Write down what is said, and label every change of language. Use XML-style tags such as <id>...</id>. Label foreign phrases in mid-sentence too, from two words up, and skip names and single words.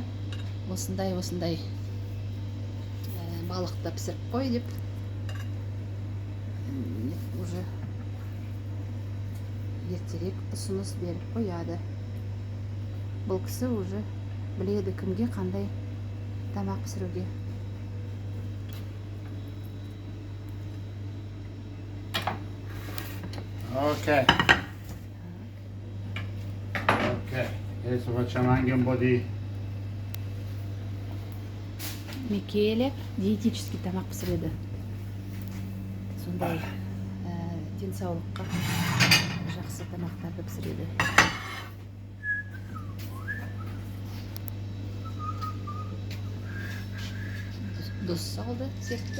<kk>Осындай балықты пісіріп қой деп. Уже ертерек ұсыныс беріп қояды. Бұл кісі уже біледі кімге қандай тамақ пісіруге. Ok.</kk> <it>Adesso facciamo anche un po' di</it> <kk>Микеле диетический тамақ пісіреді. Сондай денсаулыққа жақсы тамақтарды пісіреді. Дос салды септі.</kk>